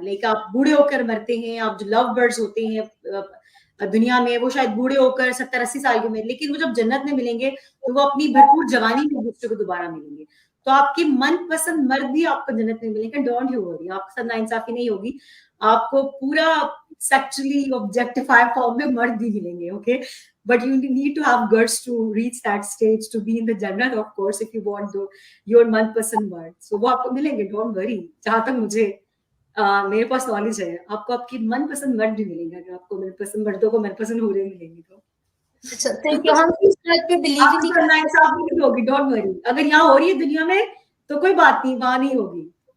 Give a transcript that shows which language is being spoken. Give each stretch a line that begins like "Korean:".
Urdu: لیکن آپ بوڑھے ہو کر مرتے ہیں, آپ جو لو برڈز ہوتے ہیں دنیا میں وہ شاید بوڑھے ہو کر 70-80 سال کی عمر, لیکن وہ جب جنت میں ملیں گے تو وہ اپنی بھرپور جوانی میں دوسرے کو دوبارہ ملیں گے. تو آپ کے من پسند مرد بھی آپ کو جنت میں ملیں گے,
English: don't you worry,
Urdu: آپ کے ساتھ ناانصافی نہیں ہوگی, آپ کو پورا سیکچولی آبجیکٹیفائی فارم میں مرد بھی ملیں گے.
English: okay, but you need to have guts to reach that stage to be in the Jannat, of course, if you want your
Urdu: manpasand mard. So وہ آپ کو ملیں گے,
English: don't worry.
Urdu: جہاں تک مجھے میرے پاس نالج ہے, آپ کو آپ کی من پسند مرد بھی ملیں گے. اگر آپ کو من پسند مردوں کو من پسند ہو رہے ملیں گے تو اچھا, تھینک یو. ہم اس بات پہ بلیو ہی نہیں کرتے. انصافی ہوگی,
English: Don't worry.
Urdu: اگر یہاں ہو رہی ہے دنیا میں تو کوئی بات نہیں, وہاں نہیں ہوگی.